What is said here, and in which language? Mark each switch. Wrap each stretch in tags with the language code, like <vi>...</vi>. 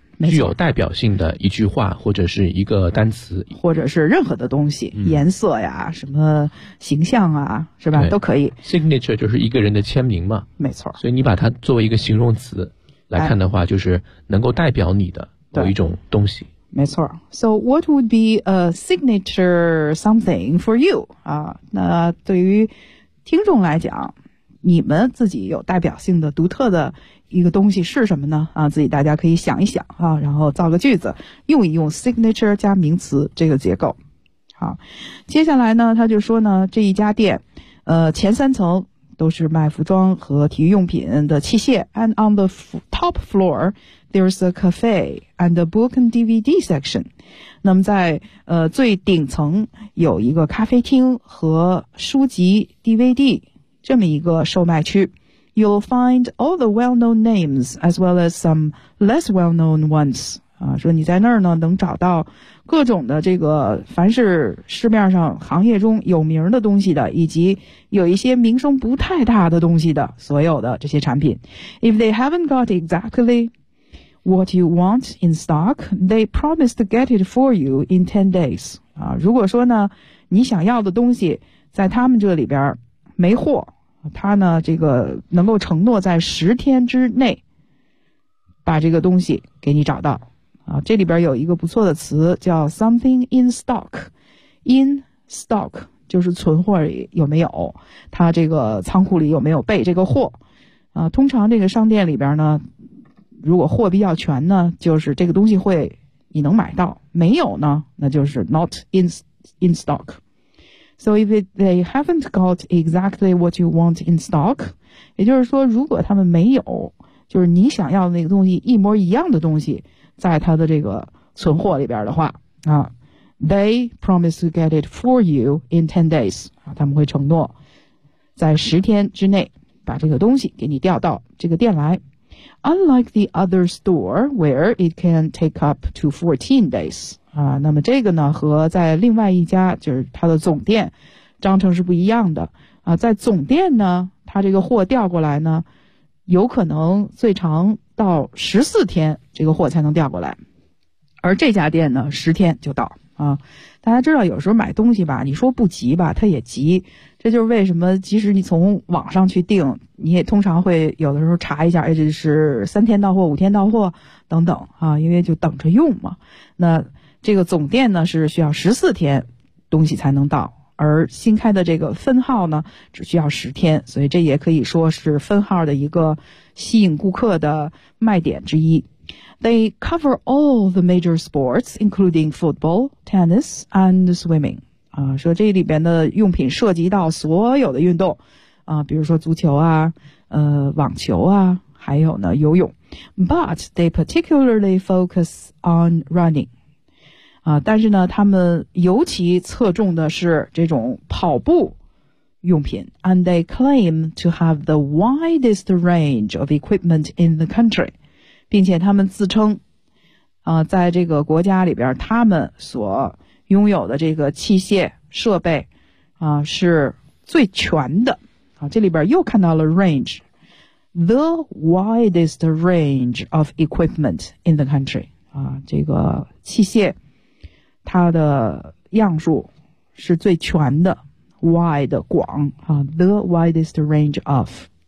<zh>具有代表性的一句话或者是一个单词，或者是任何的东西、颜色呀，什么形象啊，是吧，都可以。 signature 就是一个人的签名嘛，没错，所以你把它作为一个形容词来看的话、就是能够代表你的某一种东西，没错。</zh> <en>So what would be a signature something for you 啊？</en> <zh>那对于听众来讲，你们自己有代表性的独特的一个东西是什么呢？啊，自己大家可以想一想啊，然后造个句子，用一用 signature 加名词这个结构。好，接下来呢，他就说呢，这一家店，前三层都是卖服装和体育用品的器械 ，</zh> <en>and on the top floor there's a cafe and a book and DVD section。</en> <zh>那么在最顶层有一个咖啡厅和书籍 DVD 这么一个售卖区。</zh> <en>You'll find all the well-known names as well as some less well-known ones.</en> <zh>啊，说你在那儿呢，能找到各种的这个，凡是市面上行业中有名的东西的，以及有一些名声不太大的东西的，所有的这些产品。</zh> <en>If they haven't got exactly what you want in stock, they promise to get it for you in 10 days.</en> <zh>啊，如果说呢，你想要的东西在他们这里边没货，他呢这个能够承诺在十天之内把这个东西给你找到啊。这里边有一个不错的词叫</zh> <en>something in stock，</en> <zh>in stock 就是存货里有没有，他这个仓库里有没有备这个货啊。通常这个商店里边呢，如果货比较全呢，就是这个东西会你能买到，没有呢那就是</zh> <en>not in stock。 So if they haven't got exactly what you want in stock，</en> <zh>也就是说如果他们没有就是你想要的那个东西一模一样的东西在他的这个存货里边的话啊，</zh> <en>They promise to get it for you in 10 days.</en> <zh>他们会承诺在十天之内把这个东西给你调到这个店来。</zh> <en>Unlike the other store where it can take up to 14 days.</en> <zh>那么这个呢和在另外一家就是它的总店章程是不一样的。在总店呢它这个货调过来呢有可能最长到14天这个货才能调过来。而这家店呢10天就到。大家知道有时候买东西吧你说不急吧它也急。这就是为什么即使你从网上去订你也通常会有的时候查一下这是3天到货5天到货等等因为就等着用嘛。那这个总店呢是需要14天东西才能到。而新开的这个分号呢只需要10天所以这也可以说是分号的一个吸引顾客的卖点之一。</zh> <en>They cover all the major sports, including football, tennis, and swimming.</en> <zh>说这里边的用品涉及到所有的运动比如说足球啊网球啊还有呢游泳。</zh> <en>But they particularly focus on running.</en> <zh>但是呢他们尤其侧重的是这种跑步用品。</zh> <en>And they claim to have the widest range of equipment in the country.</en> <zh>并且他们自称在这个国家里边他们所拥有的这个器械设备是最全的。这里边又看到了 range。</zh> <en>The widest range of equipment in the country.</en> <zh>这个器械它的样数是最全的 wide 广</zh> <en>the widest range of.</en>